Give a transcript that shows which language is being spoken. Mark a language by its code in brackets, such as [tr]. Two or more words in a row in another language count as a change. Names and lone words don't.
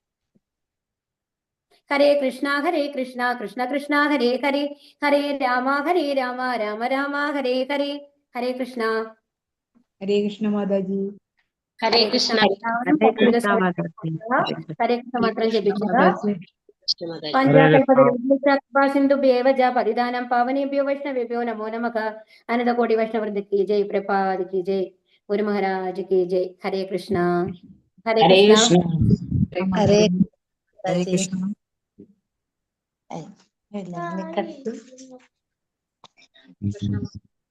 [sa] हरे कृष्ण कृष्ण कृष्ण हरे हरे, हरे राम राम राम हरे हरे. हरे कृष्ण. हरे कृष्ण माताजी. हरे कृष्ण. हरे कृष्ण [ml] മാത്രം ജപിക്കുക. [sa] पञ्चाकल्पतरुभ्यश्च पतिदानं पावनेभ्यो वैष्णवेभ्यो नमो नमः. [hi] अनन्तकोटि वैष्णववृन्द की जय, प्रभात की जय, गुरु महाराज की जय. [sa] हरे कृष्ण. हरे कृष्ण. ഹരേ ഹരേ കൃഷ്ണ കൃഷ്ണ. [ml] എല്ലാം നിക്കട്ടെ.